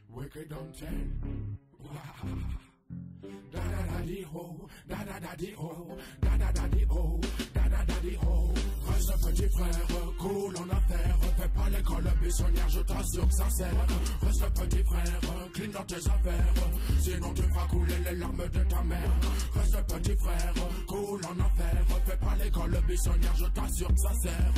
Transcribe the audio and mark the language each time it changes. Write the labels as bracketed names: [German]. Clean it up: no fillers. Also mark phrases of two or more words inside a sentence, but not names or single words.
[English] break it down 10. Da da da di ho, da da da di ho, da da da di ho, da da da di ho. [French] Reste petit frère, cool en affaires. Fais pas l'école buissonnière, je t'assure que ça sert. Reste petit frère, clean dans tes affaires. Sinon tu feras couler les larmes de ta mère. Reste petit frère, cool en affaires. Fais pas l'école buissonnière, je t'assure que ça sert.